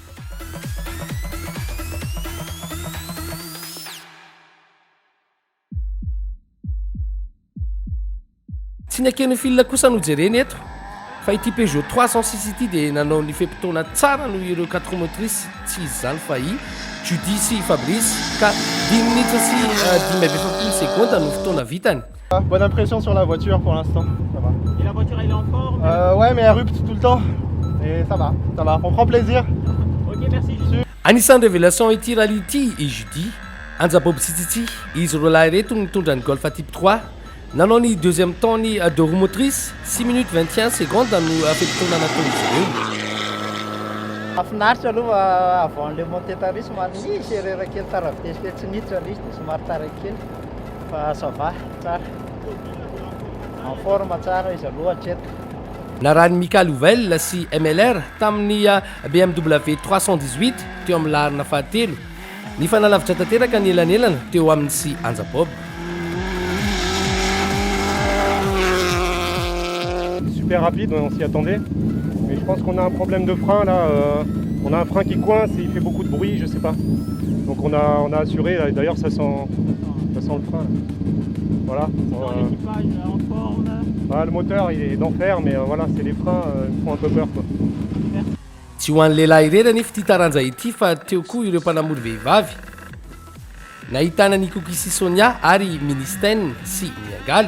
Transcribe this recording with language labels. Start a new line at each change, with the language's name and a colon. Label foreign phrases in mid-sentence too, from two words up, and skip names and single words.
Malagasy: Tsy nakeny fil kosa no jereny eto fa ity Peugeot 306 ity dia nanao ny fepitona tsara noho ireo 4
French: roues motrices
Malagasy: tsy izy zany fa i Judy sy Fabrice ka 10 minitra sy 10 secondes no fotoana vitany.
French: Bonne impression sur la voiture pour l'instant, ça va. Et la voiture elle est en forme? Ouais, mais elle rupte tout le temps. Et ça va, on prend plaisir. Ok, merci Judy.
Malagasy: Anisan'ny révélation ity rally ity i Judy Anjabob Tsitsitsy izy roa lahy reto nitondra ny Golf Type 3 nanao ny
French: deuxième temps
Malagasy: ny 2
French: roues motrices
Malagasy: 6 minutes 21 secondes no fepitona nataon'izy ireo. Mahafinaritra aloha
French: avant le montée
Malagasy: tary somary nisy erreur kely taravitesy tsy niditra izy dia somary tara kely fa
French: ça va
Malagasy: tsara
French: en forme
Malagasy: tsara izy aloha hatreto. Narahany Mikael Louvel sy MLR tamin'ny BMW 318 teo amin'ny laharina fahatelo ny fanalavitra tanteraka ny elanelana teo amin'ny sy Anjabob.
French: Super rapide, on s'y attendait. Mais je pense qu'on a un problème de frein là. On a un frein qui coince et il fait beaucoup de bruit, je sais pas. Donc on a assuré, là, d'ailleurs ça sent le frein. Là. Voilà. L'équipage en forme. Le moteur il est d'enfer, mais voilà, c'est les freins, ils me font un peu peur quoi.
Malagasy: Tsy ho an'ny lehilahy irery anefa ity taranja ity fa teo koa ireo mpanamory vehivavy. Nahitana ny Koki sy Sonia ary Ministène sy Miangaly.